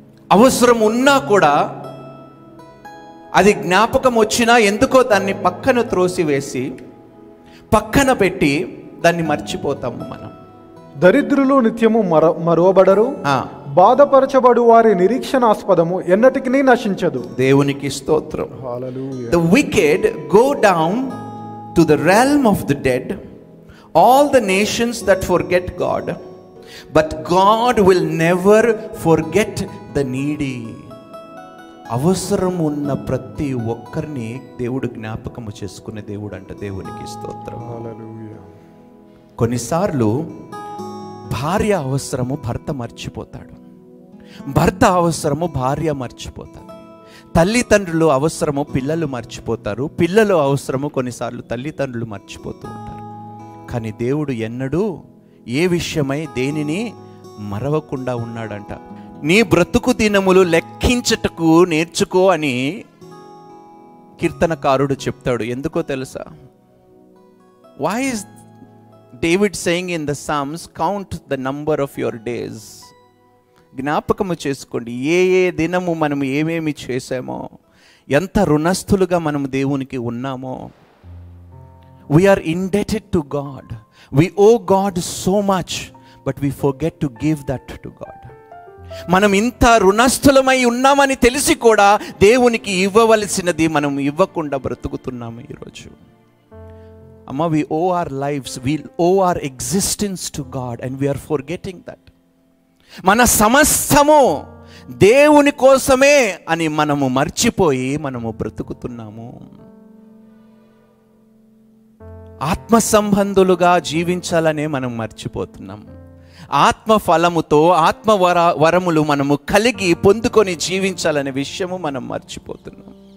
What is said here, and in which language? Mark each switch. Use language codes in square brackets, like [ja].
[te] అవసరం ఉన్నా కూడా, అది జ్ఞాపకం వచ్చినా ఎందుకో దాన్ని పక్కన త్రోసివేసి పక్కన పెట్టి దాన్ని మర్చిపోతాము మనం. దరిద్రులు నిత్యము మరువబడరు, బాధపరచబడు వారి నిరీక్షణాస్పదము ఎన్నటికి నశించదు. దేవునికి స్తోత్రం. హల్లెలూయా. [en] The wicked go down to the realm of the dead, all the nations that forget God, but God will never forget the needy. [te] అవసరం ఉన్న ప్రతి ఒక్కరిని దేవుడు జ్ఞాపకము చేసుకునే దేవుడు అంట. దేవునికి స్తోత్రం. హల్లెలూయా. కొన్నిసార్లు భార్య అవసరము భర్త మర్చిపోతాడు, భర్త అవసరము భార్య మర్చిపోతాడు, తల్లిదండ్రులు అవసరము పిల్లలు మర్చిపోతారు, పిల్లలు అవసరము కొన్నిసార్లు తల్లిదండ్రులు మర్చిపోతూ ఉంటారు. కానీ దేవుడు ఎన్నడూ ఏ విషయమై దేనిని మరవకుండా ఉన్నాడంట. నీ బ్రతుకు దినములు లెక్కించటకు నేర్చుకో అని కీర్తనకారుడు చెప్తాడు. ఎందుకో తెలుసా? [en] Why is David saying in the Psalms, count the number of your days. [te] జ్ఞాపకము చేసుకోండి, ఏ దినము మనము ఏమేమి చేసామో, ఎంత రుణస్థులుగా మనము దేవునికి ఉన్నామో. [en] We are indebted to God. We owe God so much, but we forget to give that to God. [te] మనం ఇంత రుణస్థులమై ఉన్నామని తెలిసి కూడా దేవునికి ఇవ్వవలసినది మనం ఇవ్వకుండా బ్రతుకుతున్నాము ఈరోజు. [en] అమ్మ, we owe our lives, we owe our existence to God, and we are forgetting that. [te] మన సమస్తము దేవుని కోసమే అని మనము మర్చిపోయి మనము బ్రతుకుతున్నాము. ఆత్మ సంబంధులుగా జీవించాలనే మనం మర్చిపోతున్నాం. ఆత్మ ఫలముతో ఆత్మ వరములు మనము కలిగి పొందుకొని జీవించాలనే విషయము మనం మర్చిపోతున్నాం.